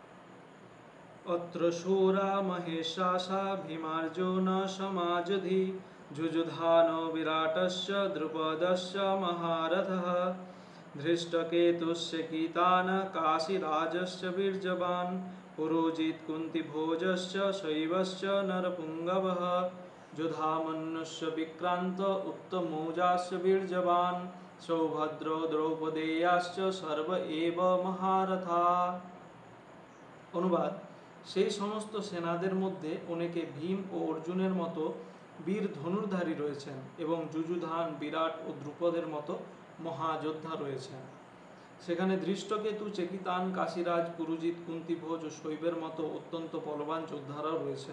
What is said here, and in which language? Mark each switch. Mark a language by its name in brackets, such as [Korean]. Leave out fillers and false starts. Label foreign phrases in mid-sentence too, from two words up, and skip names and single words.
[Sanskrit] अत्र शूरा महेशासा भीमार्जुन समाजधि जुजुधानो विराटस्य द्रुपदस्य महारथः धृष्टकेतुस्य कीतान काशीराजस्य वीर्यवान् पुरोजित् कुन्तिभोजस्य शैवस्य नरपुङ्गवः युधामन्युस्य विक्रान्त उत्तमौजास्य वीर्यवान् सौभद्रो द्रौपदेयाश्च सर्व एव महारथा। [Bangla] অনুবাদ, সেই সমস্ত সেনাদের মধ্যে অনেকে ভীম ও অর্জুনের মতো বীর ধনুর্ধারী রয়েছেন এবং যুযুধান, বিরাট ও দ্রুপদের মতো মহাযোদ্ধা রয়েছেন। সেখানে ধৃষ্টকেতু, চেকিতান, কাশীরাজ, পুরুজিৎ, কুন্তিভোজ ও শৈবের মতো অত্যন্ত বলবান যোদ্ধারাও রয়েছেন।